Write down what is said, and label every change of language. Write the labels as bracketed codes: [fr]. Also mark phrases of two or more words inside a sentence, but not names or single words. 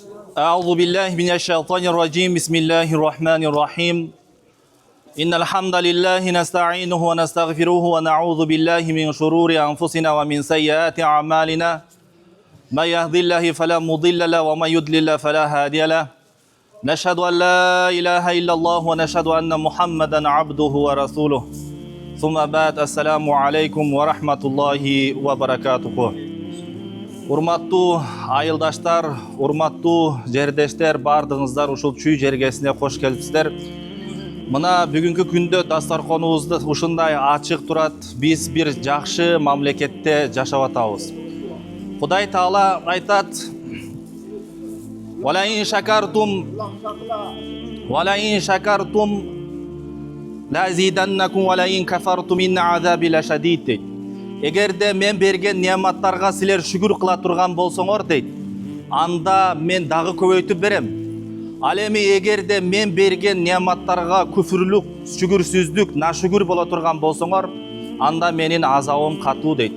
[ar] أعوذ بالله من الشيطان الرجيم بسم الله الرحمن الرحيم إن الحمد لله نستعينه ونستغفره ونعوذ بالله من شرور أنفسنا ومن سيئات أعمالنا من يهد الله فلا مضل له ومن يضلل فلا هادي له نشهد أن لا إله إلا الله ونشهد أن محمدا عبده ورسوله ثم بعد السلام عليكم ورحمة الله وبركاته. [ky] Урматтуу айылдаштар, урматтуу жердештер, бардыгыңыздар ушул чүй жергесине кош келипсиздер. Мына бүгүнкү күндө дастарконубузду ушундай ачык турат. Биз бир жакшы мамлекетте жашап атабыз. Кудай Таала айтат: [ar] "ولئن شكرتم لأزيدنكم ولئن كفرتم إن عذابي لشديد" дейт. [ky] Эгерде мен берген неаматтарга силер шүгүр кыла турган болсоңор дейт, анда мен дагы көбөйтүп берем. Ал эми эгерде мен берген неаматтарга күфүрлүк, шүгүрсүздүк, нашүгүр боло турган болсоңор, анда менин азабым катуу дейт.